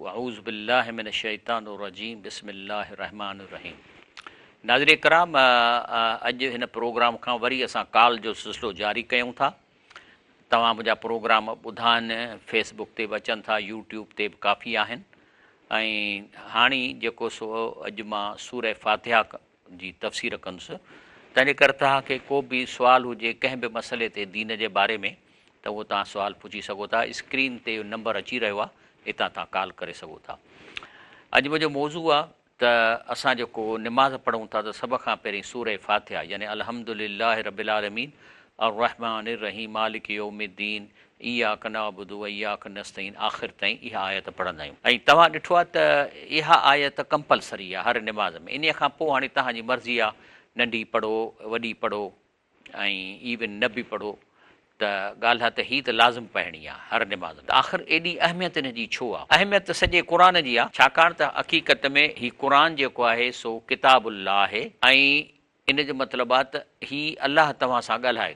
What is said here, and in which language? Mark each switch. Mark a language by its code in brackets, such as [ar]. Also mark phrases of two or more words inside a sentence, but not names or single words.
[ar] أعوذ بالله من الشيطان الرجيم بسم الله الرحمن الرحيم. [sd] नाज़रीन कराम, अॼु हिन प्रोग्राम खां वरी असां कॉल जो सिलसिलो जारी कयूं था। तव्हां मुंहिंजा प्रोग्राम ॿुधाइनि, फेसबुक ते बि अचनि था, यूट्यूब ते बि काफ़ी आहिनि। ऐं हाणे जेको सो अॼु मां सूरह फातिहा जी तफ़सीर कंदुसि। तंहिंजे करे तव्हांखे को बि सुवाल हुजे कंहिं बि मसइले ते दीन जे बारे में त उहो तव्हां सुवाल पुछी सघो था। स्क्रीन ते नंबर अची रहियो आहे, हितां तव्हां कॉल करे सघो था। अॼु मुंहिंजो मौज़ू आहे त असां जेको निमाज़ पढ़ूं था त सभ खां पहिरीं सूरह फातिहा यानी [ar] الحمد لله رب العالمين الرحمن الرحيم مالك يوم الدين إياك نعبد وإياك نستعين [sd] आख़िर ताईं इहा आयत पढ़ंदा आहियूं। ऐं तव्हां ॾिठो आहे त इहा आयत कंपलसरी आहे हर निमाज़ में। इन खां पोइ हाणे तव्हांजी मर्ज़ी आहे, नंढी पढ़ो वॾी पढ़ो ऐं इवन न बि पढ़ो। त ॻाल्हि आहे त हीअ त लाज़िम पढ़णी आहे हर निमाज़ में। आख़िर एॾी अहमियत हिन जी छो आहे? अहमियत त सॼे क़ुर जी आहे, छाकाणि त हक़ीक़त में हीउ क़ुर जेको आहे सो किताबुल्लाह आहे ऐं इन जो मतिलबु आहे त हीउ अलाह तव्हां सां ॻाल्हाए।